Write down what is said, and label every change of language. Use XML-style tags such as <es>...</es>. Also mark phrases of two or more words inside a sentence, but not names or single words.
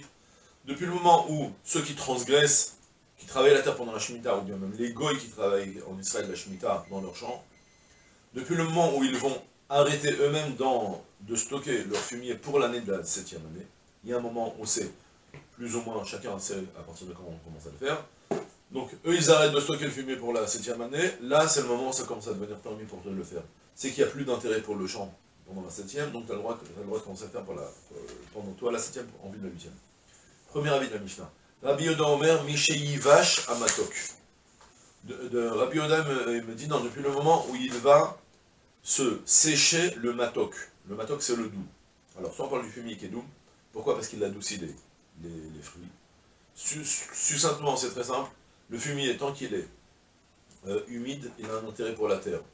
<fr>Depuis le moment où ceux qui transgressent, qui travaillent la terre pendant la Shemitah, ou bien même les goïs qui travaillent en Israël la Shemitah dans leur champ, depuis le moment où ils vont arrêter eux-mêmes de stocker leur fumier pour l'année de la 7e année, il y a un moment où c'est plus ou moins, chacun sait à partir de quand on commence à le faire. Donc eux ils arrêtent de stocker le fumier pour la 7e année, là c'est le moment où ça commence à devenir permis pour eux de le faire. C'est qu'il n'y a plus d'intérêt pour le champ pendant la 7e, donc tu as le droit de commencer à faire pendant toi la 7e en vue de la 8e. Premier avis de la Mishnah.</fr> <he>רבי יהודה אומר, משייבש המתוק.</he> <fr>Rabbi Yehuda me dit, non, depuis le moment où il va se sécher le matok. Le matok, c'est le doux. Alors, soit on parle du fumier qui est doux. Pourquoi? Parce qu'il adoucit les fruits. Succinctement, c'est très simple. Le fumier, tant qu'il est humide, il a un intérêt pour la terre.</fr>